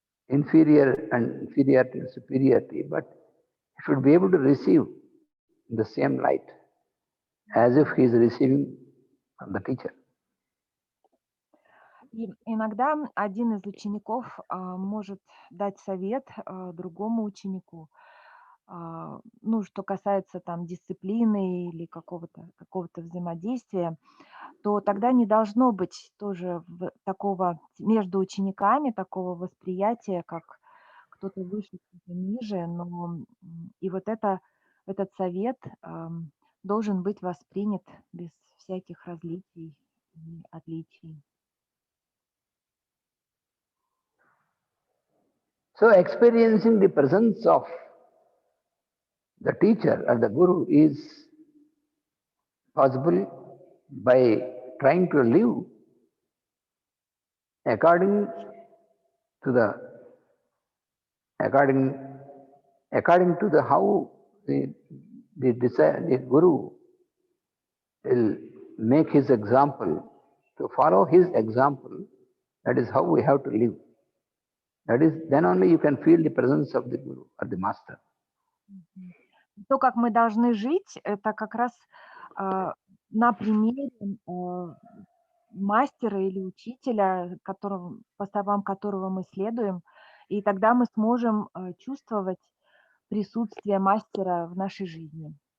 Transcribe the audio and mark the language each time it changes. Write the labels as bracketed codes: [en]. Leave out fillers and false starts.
[en] inferiority and superiority, but he should be able to receive the same light as if he is receiving from the teacher. [ru] И иногда один из учеников может дать совет другому ученику, ну, что касается там дисциплины или какого-то взаимодействия, то тогда не должно быть тоже такого между учениками такого восприятия, как кто-то выше, кто-то ниже, но и вот этот совет должен быть воспринят без всяких различий и отличий. [en] So experiencing the presence of the teacher or the guru is possible by trying to live according to the how the guru will make his example. To follow his example, that is how we have to live. That is, then only you can feel the presence of the guru or the master. [ru] То, как мы должны жить, это как раз на примере мастера или учителя, по словам которого мы следуем, и тогда мы сможем чувствовать присутствие мастера в нашей жизни.